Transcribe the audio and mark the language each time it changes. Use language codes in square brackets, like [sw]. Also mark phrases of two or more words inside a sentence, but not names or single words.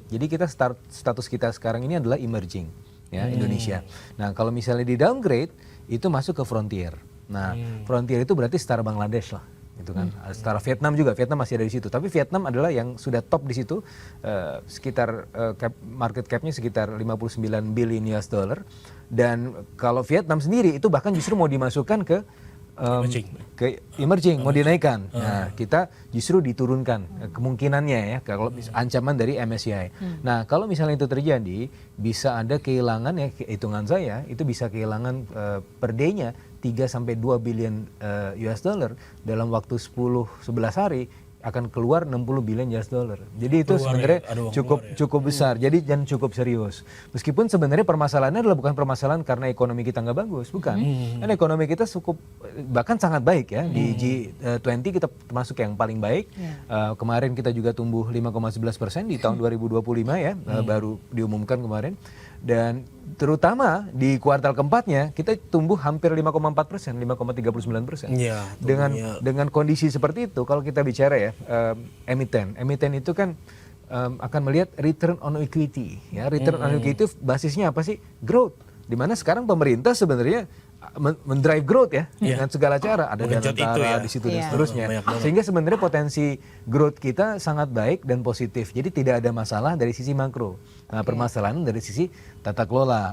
[id] Jadi kita status kita sekarang ini adalah emerging. Ya, Indonesia. Nah kalau misalnya di downgrade itu masuk ke frontier. Nah frontier itu berarti setara Bangladesh lah, gitu kan. Setara Vietnam juga, Vietnam masih ada di situ. Tapi Vietnam adalah yang sudah top di situ, sekitar market capnya sekitar 59 [en] billion US dollar. [id] Dan kalau Vietnam sendiri itu bahkan justru mau dimasukkan ke emerging mau dinaikkan. Nah, kita justru diturunkan kemungkinannya ya kalau ancaman dari MSCI. Nah, kalau misalnya itu terjadi, bisa ada kehilangan ya, hitungan saya itu bisa kehilangan [en] per day- [id] nya 3 sampai 2 [en] billion US dollar [id] dalam waktu 10-11 hari akan keluar 60 [en] billion US dollar. [id] Jadi itu sebenarnya cukup besar. Jadi dan cukup serius. Meskipun sebenarnya permasalahannya adalah bukan permasalahan karena ekonomi kita nggak bagus, bukan. Karena ekonomi kita cukup bahkan sangat baik ya. Di G20 kita termasuk yang paling baik. Kemarin kita juga tumbuh 5,11% di tahun 2025 ya, baru diumumkan kemarin. Dan terutama di kuartal keempatnya kita tumbuh hampir 5,4%, 5,39%. Iya, Dengan kondisi seperti itu, kalau kita bicara ya emiten itu kan akan melihat [en] return on equity. [id] Ya, [en] return on equity [id] basisnya apa sih? Growth. Dimana sekarang pemerintah sebenarnya mendrive growth ya dengan segala cara, ada dana tara di situ dan seterusnya, sehingga sebenarnya potensi growth kita sangat baik dan positif. Jadi tidak ada masalah dari sisi makro. Nah, permasalahan dari sisi tata kelola.